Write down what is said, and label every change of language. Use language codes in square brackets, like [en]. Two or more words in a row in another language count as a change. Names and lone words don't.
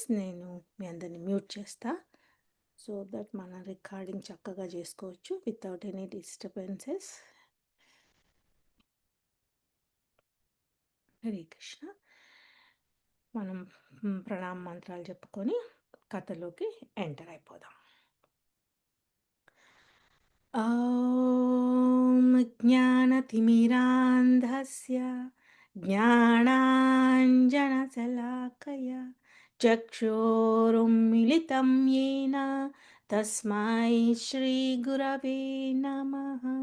[te] నేను మీ అందరిని మ్యూట్ చేస్తా [en] so that [te] మన రికార్డింగ్ చక్కగా చేసుకోవచ్చు [en] without any disturbances. [te] హరే కృష్ణ. మనం ప్రణామ మంత్రాలు చెప్పుకొని కథలోకి ఎంటర్ అయిపోదాం. [sa] ॐ ज्ञानतिमिरान्धस्य ज्ञानाञ्जनशलाकया चक्षुरुन्मिलितं येन तस्मै श्रीगुरवे नमः.